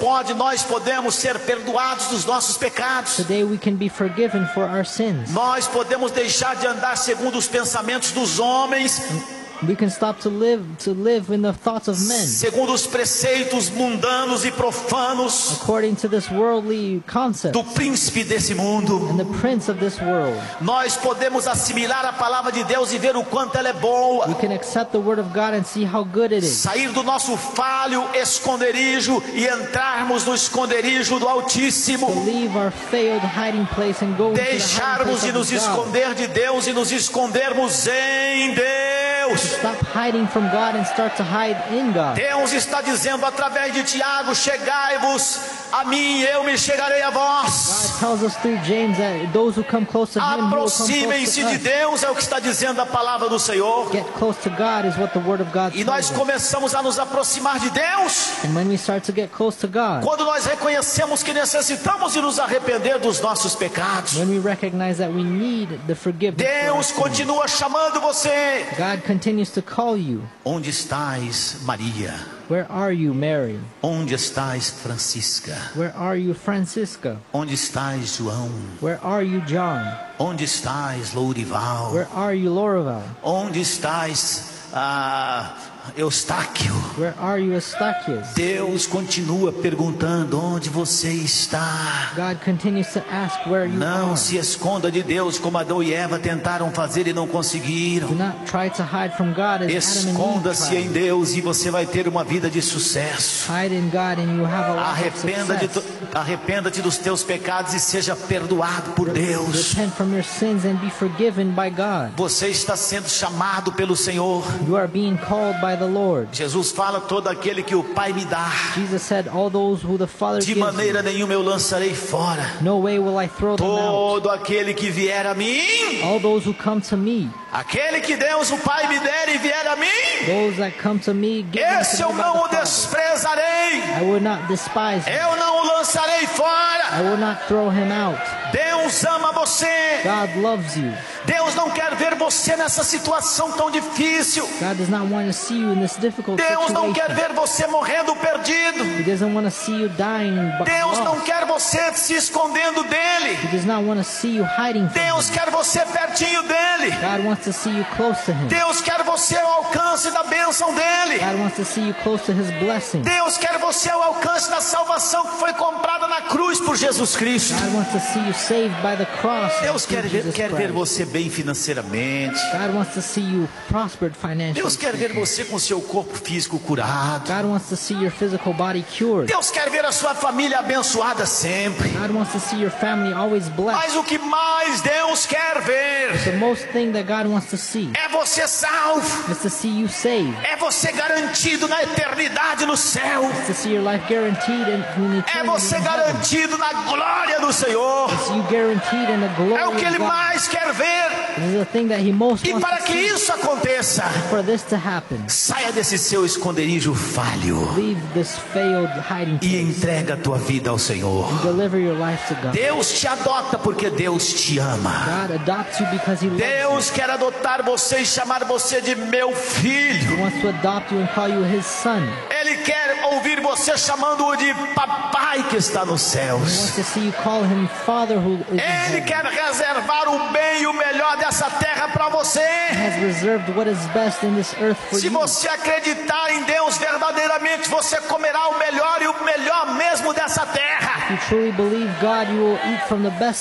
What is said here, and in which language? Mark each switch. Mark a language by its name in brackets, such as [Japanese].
[Portuguese] Pode, nós podemos ser perdoados dos nossos pecados. [English] Today we can be forgiven for our sins. [Portuguese] Nós podemos deixar de andar segundo os pensamentos dos homens. [English] We can stop to live in the thoughts of men. [Portuguese] Segundo os preceitos mundanos e profanos. [English] According to this worldly concept. [Portuguese] Do príncipe desse mundo. [English] And the prince of this world. [Portuguese] Nós podemos assimilar a palavra de Deus e ver o quanto ela é boa. [English] We can accept the word of God and see how good it is. [Portuguese] Sair do nosso falho esconderijo e entrarmos no esconderijo do Altíssimo. [English] To leave our failed hiding place and go into the hiding place of God. [Portuguese] Deixarmos de nos esconder de Deus e nos escondermos em Deus. [English] Stop hiding from God and start to hide in God. [Portuguese] Deus está dizendo através de Tiago, chegai-vos a mim, eu me chegarei a vós. [English] God tells us through James that those who come close to Him, [Portuguese] aproximem-se de Deus, é o que está dizendo a palavra do Senhor. [English] Get close to God is what the word of God says. [Portuguese] E nós começamos a nos aproximar de Deus. [English] And when we start to get close to God. [Portuguese] Quando nós reconhecemos que necessitamos de nos arrepender dos nossos pecados. [English] When we recognize that we need the forgiveness. [Portuguese] Deus continua chamando você. [English] God continues to call you. [Portuguese] Onde estás, Maria? [English] Where are you, Mary? [Portuguese] Onde estás, Francisca? [English] Where are you, Francisca? [Portuguese] Onde estás, João? [English] Where are you, John? [Portuguese] Onde estás, Lourival? [English] Where are you, Lourival? [Portuguese] Onde estás, Eustáquio? [English] Where are you, Eustáquias? [Portuguese] Deus continua perguntando onde você está. [English] God continues to ask where you [Portuguese] não [English] are. [Portuguese] Se esconda de Deus como Adão e Eva tentaram fazer e não conseguiram. [English] Do not try to hide from God as [Portuguese] esconda-se em Deus e você vai ter uma vida de sucesso. [English] Hide in God and you have a life of success. [Portuguese] Arrependa-te dos teus pecados e seja perdoado por Deus. [English] Repent from your sins and be forgiven by God. [Portuguese] Você está sendo chamado pelo Senhor. [English] You are being called by the Lord. [Portuguese] Jesus fala, todo aquele que o Pai me dá, [English] Jesus said, all those who the Father [Portuguese] de maneira nenhuma eu lançarei fora. [English] No way will I throw them out. [Portuguese] Todo aquele que vier a mim, [English] all those who come to me, [Portuguese] aquele que Deus o Pai me der e vier a mim, [English] those that come to me, [Portuguese] esse eu não o desprezarei. [English] I will not despise him. [Portuguese] Eu não o lançarei fora. [English] I will not throw him out. [Portuguese] Deus ama você. [English] God loves you. [Portuguese] Deus não quer ver você nessa situação tão difícil. [English] God does not want to see you in this difficult [Portuguese] Deus [English] situation. [Portuguese] Não quer ver você morrendo perdido. [English] He doesn't want to see you dying. [Portuguese] Deus [English] lost. [Portuguese] Não quer você se escondendo dele. [English] He does not want to see you hiding from [Portuguese] Deus [English] him. [Portuguese] Quer você pertinho dele. [English] God wants to see you close to him. [Portuguese] Deus quer você ao alcance da bênção dele. [English] God wants to see you close to his blessing. [Portuguese] Deus quer você ao alcance da salvação que foi comprada na cruz por Jesus Cristo. [English] God wants to see you saved by the cross. [Portuguese] Deus quer ver você bem financeiramente. [English] God wants to see you prospered financially. [Portuguese] Deus quer ver você com seu corpo físico curado. [English] God wants to see your physical body cured. [Portuguese] Deus quer ver a sua família abençoada sempre. [English] God wants to see your family always blessed. [Portuguese] Mas o que mais Deus quer ver? [English] The most thing that God wants to see. [Portuguese] É você salvo. [English] Is to see you saved. [Portuguese] É você garantido na eternidade no céu. [English] Is to see your life guaranteed in eternity. [Portuguese] É você garantido na glória do Senhor. [English] Is you guaranteed in the glory. [Portuguese] É o que ele mais quer ver. [English] This is the thing that he most [Portuguese] e para que [English] see. [Portuguese] Isso aconteça, [English] for this to happen, [Portuguese] saia desse seu esconderijo falho, [English] leave this failed hiding [Portuguese] e entrega a tua vida ao Senhor. [English] Deliver your life to God. [Portuguese] Deus te adota porque Deus Deus te ama. [English] God adopts you because he loves [Portuguese] Deus [English] you. [Portuguese] Quer adotar você e chamar você de meu filho. [English] He wants to adopt you and call you his son. [Portuguese] Ele quer ouvir você chamando-o de papai que está nos céus. [English] He wants to see you call him father who is [Portuguese] Ele [English] in heaven. [Portuguese] Quer reservar o bem e o melhor dessa terra para você. [English] He has reserved what is best in this earth for [Portuguese] Se [English] you. [Portuguese] Você acreditar em Deus verdadeiramente, você comerá o melhor mesmo dessa terra. [English] If you truly believe God, you will eat from the best